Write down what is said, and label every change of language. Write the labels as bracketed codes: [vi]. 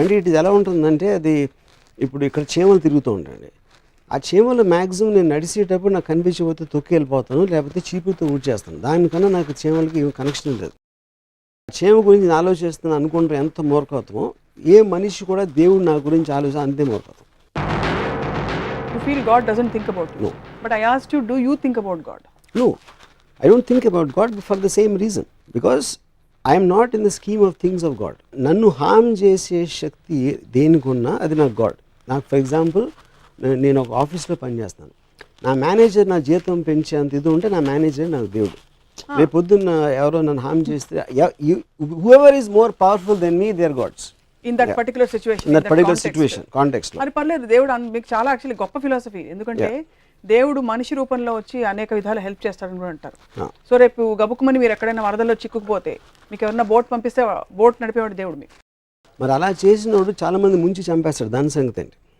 [te] అంటే ఇట్ ఎలా ఉంటుందంటే, అది ఇప్పుడు ఇక్కడ చీమలు తిరుగుతూ ఉంటాయండి. ఆ చీమలు మ్యాక్సిమం నేను నడిచేటప్పుడు నాకు కనిపించకపోతే తొక్కి వెళ్ళిపోతాను, లేకపోతే చీపుతో ఊడ్చేస్తాను. దానికన్నా నాకు చీమలకి ఏం కనెక్షన్ లేదు. చీమ గురించి నేను ఆలోచిస్తున్నాను అనుకుంటే ఎంత మూర్ఖత్వమో, ఏ మనిషి కూడా దేవుడు నా గురించి ఆలోచన అంతే మూర్ఖత్వం. [en] you feel God doesn't think about you. No. But I asked you, do you think about God? No, I don't think about God for the same reason. Because I am not in the scheme of things of God. [te] నన్ను హామ్ చేసే శక్తి దేనికున్నా అది నాకు God. నాకు for example, నేను ఒక ఆఫీస్లో పనిచేస్తాను. నా మేనేజర్ నా జీతం పెంచేంత ఇది ఉంటే నా మేనేజర్ నాకు దేవుడు. రేపు పొద్దున్న ఎవరో నన్ను హామ్ చేస్తే, [en] whoever is more powerful than me, they are gods. In that particular situation, In that particular situation, context లో. [te] అది పర్లేదు. దేవుడు మీకు చాలా యాక్చువల్లీ గొప్ప ఫిలాసఫీ. ఎందుకంటే దేవుడు మనిషి రూపంలో వచ్చి అనేక విధాలు హెల్ప్ చేస్తాడని కూడా అంటారు. సో రేపు గబుక్కుమని మీరు ఎక్కడైనా వరదల్లో చిక్కుకుపోతే మీకు ఎవరైనా బోట్ పంపిస్తే బోట్ నడిపేవాడు దేవుడు మీకు. మరి అలా చేసినోడు చాలా మంది ముంచి చంపేస్తాడు. దాని సంగతి ఏంటి?